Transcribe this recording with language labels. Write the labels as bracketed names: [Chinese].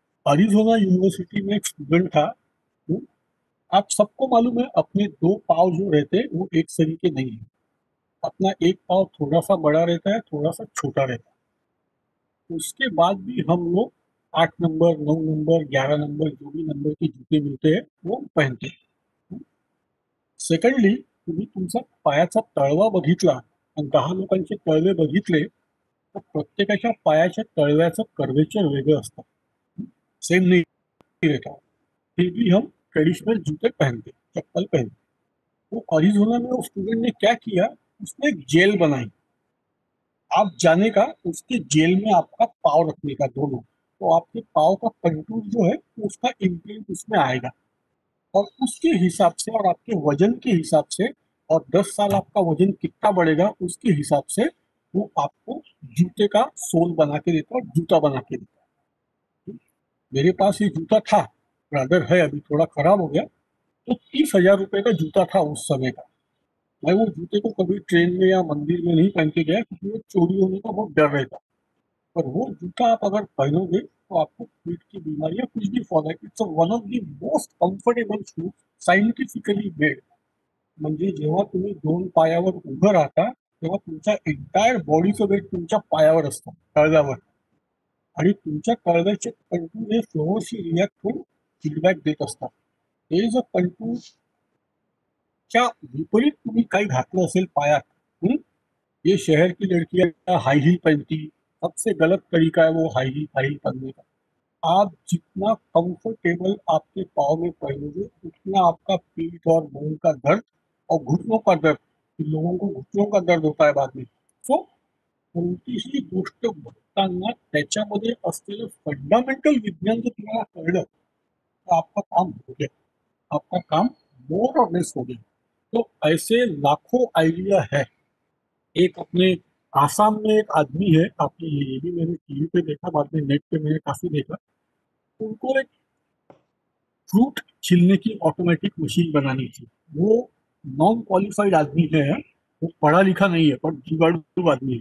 [Hindi] अरिज़ोना university में एक student था। हम्म, आप सबको मालूम है अपने दो पाँव जो रहते हैं वो एक सरी के नहीं है। अपना एक पाँव थोड़ा सा बड़ा रहता है, थोड़ा सा छोटा रहता है। उसके बाद भी हम लोग 8 नंबर, 9 नंबर, 11 नंबर, जो भी नंबर के जूते मिलते हैं वो पहनते हैं। [Marathi] सेकंडली, तुम्ही तुमचा पायाचा तळवा बघितला आणि 10 लोकांचे तळवे बघितले तर प्रत्येकाच्या पायाच्या तळव्याचं कर्वेचर वेगळं असतं, [Hindi] सेम नहीं रहता। फिर भी हम ट्रेडिशनल जूते पहनते, चप्पल पहनते। वो अरिज़ोना में उस स्टूडेंट ने क्या किया, उसने एक जेल बनाई। आप जाने का उसके जेल में आपका पाँव रखने का दोनों, तो आपके पाँव का कंटूर जो है उसका इम्प्रिंट उसमें आएगा। और उसके हिसाब से और आपके वजन के हिसाब से, और 10 साल आपका वजन कितना बढ़ेगा उसके हिसाब से वो आपको जूते का सोल बना के देता है और जूता बना के देता है। मेरे पास ये जूता था, रादर है, अभी थोड़ा खराब हो गया। तो 30,000 रुपए का जूता था उस समय का। मैं वो जूते को कभी ट्रेन में या मंदिर में नहीं पहन के गया क्योंकि वो चोरी होने का बहुत डर रहता। पर वो जूता आप अगर पहनोगे तो आपको पीठ की बीमारी या कुछ भी फॉल है, [English] It's one of the most comfortable shoes, scientifically made. [Marathi] म्हणजे जेव्हा तुम्ही दोन पायावर उभं राहता तेव्हा तुमच्या एंटायर बॉडीचं वेट तुमच्या पायावर असतं, तळव्यावर। आणि तुमच्या कळव्याचे कंटूर हे फ्लोअरशी रिॲक्ट होऊन फीडबॅक देत असतात। हे जर कंटूरच्या विपरीत तुम्ही काही घातलं असेल पायात, [Hindi] ये शहर की लड़कियां हाई हील पहनती, सबसे गलत तरीका है वो हाई हील पहनने का। आप जितना कंफर्टेबल आपके पाँव में पहनोगे उतना आपका पीठ और मूल का दर्द और घुटनों का दर्द, लोगों को घुटनों का दर्द होता है बाद में। [Marathi] सो कोणतीही गोष्ट बघताना त्याच्यामध्ये असलेलं फंडामेंटल विज्ञान जर तुम्हाला कळलं [Hindi] तो आपका काम हो गया, [Marathi] आपका काम मोर और लेस हो गया। [Hindi] तो ऐसे लाखों आइडिया है। एक अपने आसाम में एक आदमी है, आपने ये भी मैंने टीवी पे देखा, बाद में नेट पे मैंने काफी देखा। उनको एक फ्रूट छिलने की ऑटोमेटिक मशीन बनानी थी। वो नॉन क्वालिफाइड आदमी है, वो पढ़ा लिखा नहीं है पर जुगाड़ू आदमी है।